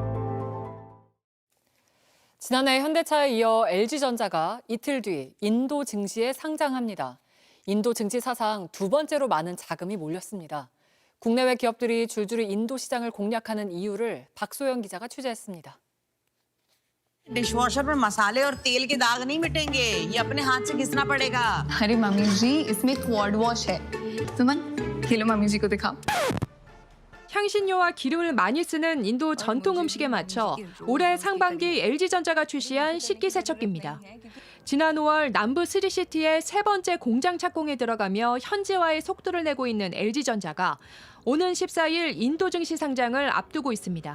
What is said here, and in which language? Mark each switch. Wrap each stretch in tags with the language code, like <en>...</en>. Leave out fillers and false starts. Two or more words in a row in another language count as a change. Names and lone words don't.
<ko>지난해 현대차에 이어 LG전자가 이틀 뒤 인도 증시에 상장합니다. 인도 증시 사상 두 번째로 많은 자금이 몰렸습니다. 국내외 기업들이 줄줄이 인도 시장을 공략하는 이유를 박소영 기자가 취재했습니다.</ko> <hi>डिशवॉशर में मसाले और तेल के दाग नहीं मिटेंगे, ये अपने हाथ से घिसना पड़ेगा। अरे मम्मी जी, इसमें क्वाड वॉश है। सुमन, खेलो मम्मी जी को दिखाओ।</hi> <ko>향신료와 기름을 많이 쓰는 인도 전통 음식에 맞춰 올해 상반기 LG전자가 출시한 식기세척기입니다. 지난 5월 남부 스리시티의 세 번째 공장 착공에 들어가며 현지화의 속도를 내고 있는 LG전자가 오는 14일 인도 증시 상장을 앞두고 있습니다.</ko>